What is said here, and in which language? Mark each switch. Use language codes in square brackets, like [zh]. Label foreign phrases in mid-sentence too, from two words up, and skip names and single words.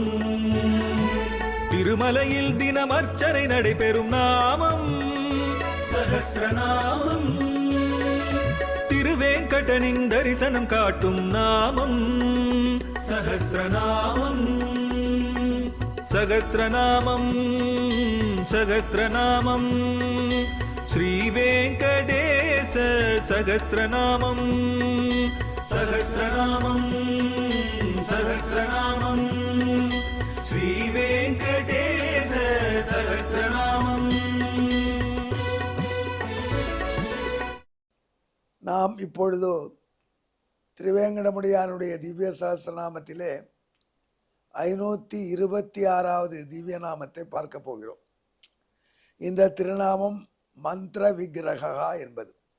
[ta] திருமலையில் தினம் அர்ச்சனை நடைபெறும் நாமம் சஹஸ்ரநாமம். திருவேங்கடனின் தரிசனம் காட்டும் நாமம் சஹஸ்ரநாமம். [sa] सहस्रनामं सहस्रनामं श्रीवेङ्कटेश सहस्रनामं सहस्रनामं सहस्रनामं श्रीवेङ्कटेश सहस्रनामं. நாம் இப்பொழுது திருவேங்கடமுடியானுடைய திவ்ய சஹஸ்ரநாமத்திலே 526வது திவ்ய நாமத்தை பார்க்க போகிறோம். இந்த திருநாமம் மந்திர விக்கிரகா என்பது.